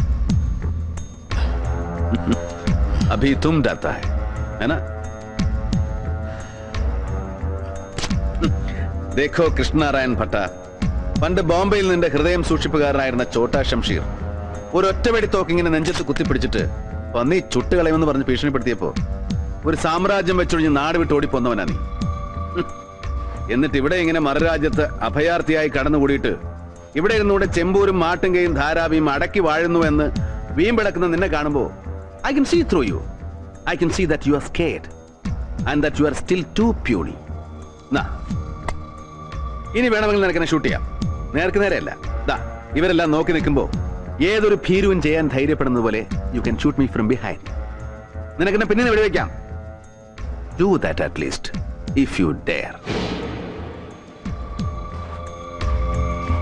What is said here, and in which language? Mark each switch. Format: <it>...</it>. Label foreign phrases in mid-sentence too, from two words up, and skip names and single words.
<hi>अभी तुम डरता है ना?</hi> <ml>देखो കൃഷ്ണനാരായൺ ഭട്ട, പണ്ട് ബോംബെയിൽ നിന്റെ ഹൃദയം സൂക്ഷിപ്പുകാരനായിരുന്ന ചോട്ടാ ഷംഷീർ ഒരു ഒറ്റവെടി തോക്കിങ്ങനെ നെഞ്ചത്ത് കുത്തിപ്പിടിച്ചിട്ട് പന്നി ചുട്ടുകളയുമെന്ന് പറഞ്ഞ് ഭീഷണിപ്പെടുത്തിയപ്പോ ഒരു സാമ്രാജ്യം വെച്ചൊഴിഞ്ഞ് നാട് വിട്ട് ഓടിപ്പോന്നവനാ നീ. എന്നിട്ട് ഇവിടെ ഇങ്ങനെ മറുരാജ്യത്ത് അഭയാർത്ഥിയായി കടന്നുകൂടിയിട്ട് ഇവിടെ ഇരുന്നൂടെ ചെമ്പൂരും മാട്ടുങ്കയും ധാരാവിയും അടക്കി വാഴുന്നു എന്ന് വീമ്പിടക്കുന്ന നിന്നെ കാണുമ്പോ</ml> <en>I can see through you. I can see that you are scared and that you are still too puny.</en> <ml>ഇനി വേണമെങ്കിൽ നിനക്കെന്നെ ഷൂട്ട് ചെയ്യാം. നേർക്ക് നേരെയല്ല, ഇവരെല്ലാം നോക്കി നിൽക്കുമ്പോ ഏതൊരു ഭീരുവും ചെയ്യാൻ ധൈര്യപ്പെടുന്നത് പോലെ</ml> <en>you can shoot me from behind.</en> <ml>നിനക്കെന്നെ പിന്നെ വെടിവെക്കാം.</ml> <en>Do that at least if you dare.</en>